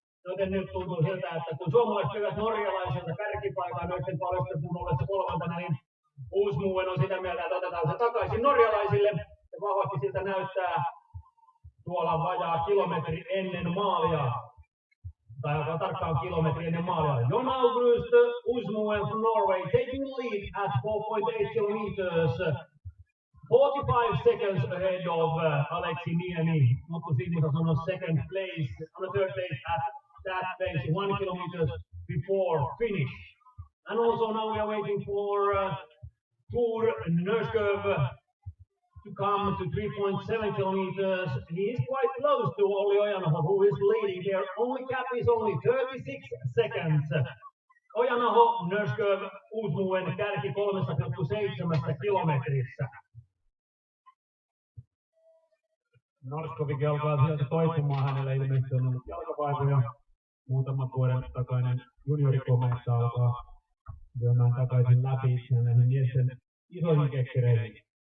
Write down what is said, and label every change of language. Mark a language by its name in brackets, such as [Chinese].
[Finnish] Joten nyt tuntuu siltä, että kun suomalaiset lyövät norjalaiselta kärkipaikan noiden Palösterpuun ollessa kolmantena, niin Uusmuen on sitä mieltä, että otetaan se takaisin norjalaisille. Ja vahvasti siltä näyttää tuolla vajaa kilometri ennen maalia. Tai aika tarkkaan kilometri ennen maalia. [English] Jon August Uusmuen from Norway taking the lead at 4.8 kilometers. 45 seconds ahead of Aleksi Niemi. Otto Simosas on second place, on the third place at that place, 1 kilometer before finish. And also now we are waiting for Tour Nørskov to come to 3.7 kilometers. He is quite close to Olli Ojanaho, who is leading there. Only gap is only 36 seconds. [Finnish] Ojanaho, Nørskov, Uusmuen kärki 3,7 kilometrissä. Norskovikin alkaa sieltä toipumaan, hänellä ilmeisesti on ollut jalkavaivoja. Muutaman vuoden takainen juniorikomeessa alkaa lyömään takaisin läpi itseään näihin miesten isoihin kekkereihin.